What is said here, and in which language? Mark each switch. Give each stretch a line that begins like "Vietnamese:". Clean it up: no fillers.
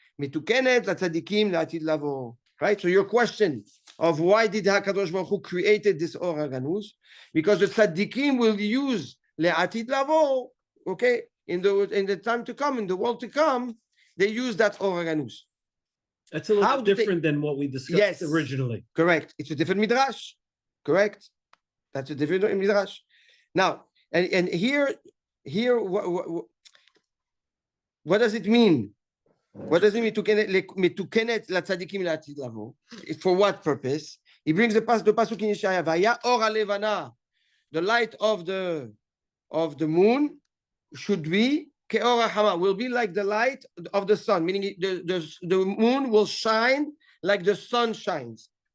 Hebrew: מתוקנת לצדיקים לעתיד לבוא.
English: Right? So your question of why did HaKadosh Baruch Hu created this Or HaGanuz? Because the tzaddikim will use לעתיד לבוא, okay, in the time to come, in the world to come, they use that Or HaGanuz. That's a little different than what we discussed originally. Correct. It's a different midrash. Correct. That's a different midrash. Now, and here here, what does it mean? What does it mean?
Hebrew: מתוקנת לצדיקים לעתיד לבוא?
English: For what purpose? He brings the pasuk in Yeshaya.
Hebrew: והיה אור הלבנה.
English: The light of the moon should be
Hebrew: כאור החמה.
English: Will be like the light of the sun, meaning the moon will shine like the sun shines.